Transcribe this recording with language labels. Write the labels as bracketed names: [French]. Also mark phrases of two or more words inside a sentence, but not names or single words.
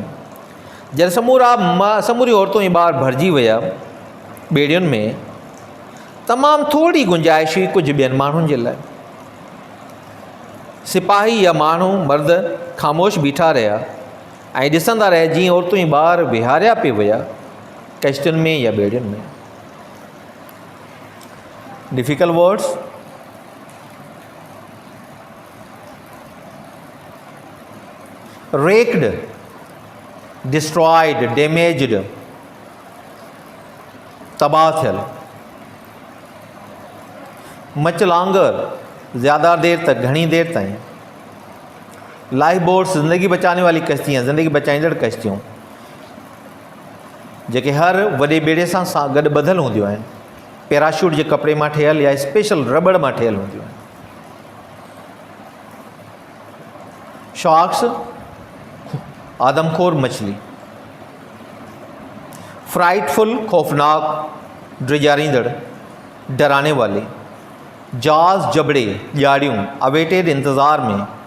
[Sindhi] जॾहिं समूरी औरतूं ऐं ॿार भरिजी विया ॿेड़ियुनि में, तमामु थोरी गुंजाइश हुई कुझु ॿियनि माण्हुनि जे लाइ। सिपाही या माण्हू मर्द ख़ामोश बीठा रहिया ऐं ॾिसंदा रहिया जीअं औरतूं ऐं ॿार विहारिया पिए विया कश्तियुनि में या ॿेड़ियुनि में। [English] difficult words, wrecked, destroyed, damaged, [Sindhi] तबाह थियल, [English] much longer, [Urdu] زیادہ دیر تک, [Sindhi] घणी देर ताईं। [English] life boats, [Urdu] زندگی بچانے والی کشتیاں, [Sindhi] ज़िंदगी बचाईंदड़ कश्तियूं जेके हर वॾे ॿेड़े सां गॾु ॿधल हूंदियूं आहिनि, पैराशूट जे कपिड़े मां ठहियल या [English] special rubber [Sindhi] मां ठहियल हूंदियूं आहिनि। [Urdu] شارکس، آدم خور مچھلی، فرائٹ فل، خوفناک، ڈرجارینددڑ، ڈرانے والی. جاز، جبڑے، جاڑیوں، اویٹڈ، انتظار میں.